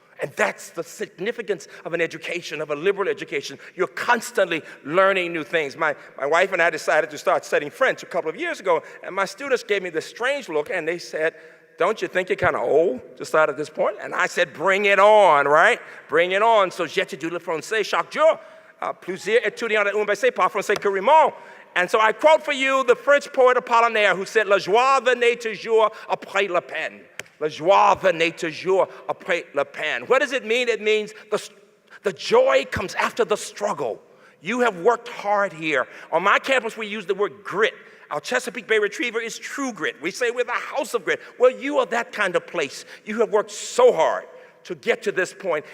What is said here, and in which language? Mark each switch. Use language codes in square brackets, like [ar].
[en] And that's the significance of an education, of a liberal education. You're constantly learning new things. My wife and I decided to start studying French a couple of years ago, and my students gave me this strange look, and they said, don't you think you're kind of old to start at this point? And I said, bring it on, right? Bring it on. [fr] So j'étudie le français chaque jour. Plusieurs étudiants à UMBC parlent français couramment. [en] And so I quote for you the French poet Apollinaire who said, [fr] la joie venait toujours après la peine. La joie venait toujours après la peine. [en] What does it mean? It means the joy comes after the struggle. You have worked hard here. On my campus, we use the word grit. Our Chesapeake Bay Retriever is true grit. We say we're the house of grit. Well, you are that kind of place. You have worked so hard to get to this point.